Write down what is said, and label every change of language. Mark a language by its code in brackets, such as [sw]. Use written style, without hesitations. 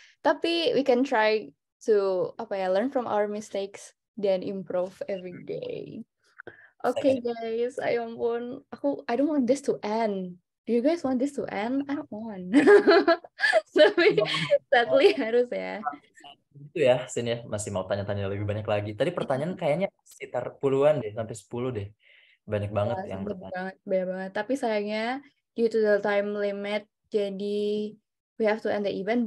[id] Tapi [en] we can try to learn from our mistakes [id] dan [en] improve every day. Okay guys, [id] ayo ampun, [en] I don't want this to end. Do you guys want this to end? I don't want. [id] Tapi [en] sadly [id] harus ya. Itu ya, Sin ya, masih mau tanya-tanya lebih banyak lagi. Tadi pertanyaan kayaknya sekitar puluhan deh, sampai 10 deh. Banyak banget yang bertanya. Banyak banget. Tapi sayangnya [en] due to the time limit, [id] jadi [en] we have to end the event.